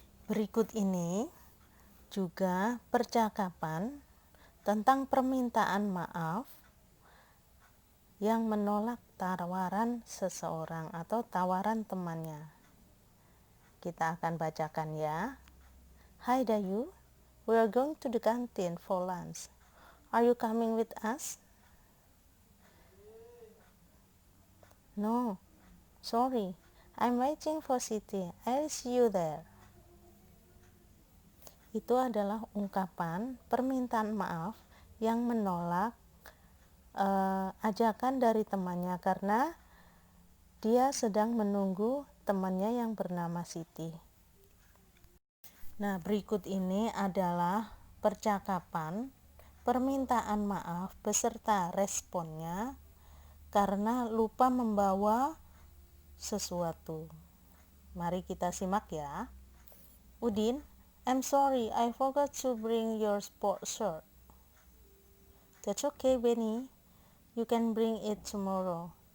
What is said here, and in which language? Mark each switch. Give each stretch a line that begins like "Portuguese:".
Indonesian: Berikut ini juga percakapan tentang permintaan maaf yang menolak tawaran seseorang atau tawaran temannya. Kita akan bacakan ya.
English: Hi Dayu, we are going to the canteen for lunch. Are you coming with us? No, sorry, I'm waiting for Siti. I'll see you there.
Indonesian: Itu adalah ungkapan permintaan maaf yang menolak ajakan dari temannya karena dia sedang menunggu temannya yang bernama Siti. Nah, berikut ini adalah percakapan permintaan maaf beserta responnya karena lupa membawa sesuatu. Mari kita simak ya.
English: Udin, I'm sorry, I forgot to bring your sport shirt. That's okay, Benny. You can bring it tomorrow.